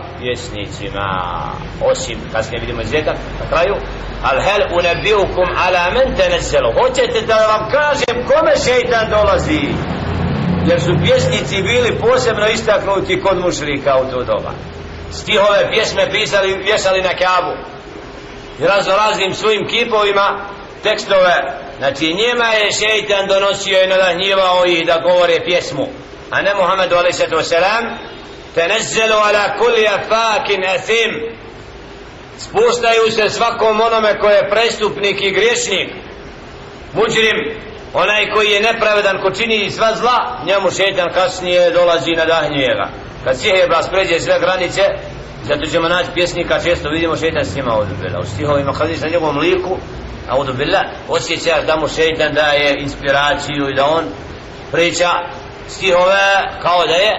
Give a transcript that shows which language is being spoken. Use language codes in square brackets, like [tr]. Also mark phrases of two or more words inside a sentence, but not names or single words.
[bs] Pjesnicima, osim kasnije vidimo izuzetak na kraju [ar] هل أنبئكم على من تنزل, [bs] hoćete da vam kažem kome šeitan dolazi, jer su pjesnici bili posebno istaknuti kod mušrika u to doba. Stihove pjesme pisali, vješali na Kaabu i raznim svojim kipovima tekstove. Znači njima je šeitan donosio i nadahnjivao ih da govore pjesmu, a ne Muhammedu [ar] عليه وسلم. تنزل على كل أفاك أثيم, [bs] spuštaju se svakom onome ko je prestupnik i griješnik, muđrim, onaj koji je nepravedan, ko čini sva zla, njemu šeitan kasnije dolazi i nadahnjuje ga. Kad sihirbaz pređe sve granice, zato ćemo naći pjesnika, često vidimo šeitan s njima u stihovima, kad vidiš na njegovom liku, [ar] أعوذ بالله, [bs] osjećaš da mu šeitan daje inspiraciju i da on priča stihove kao da je.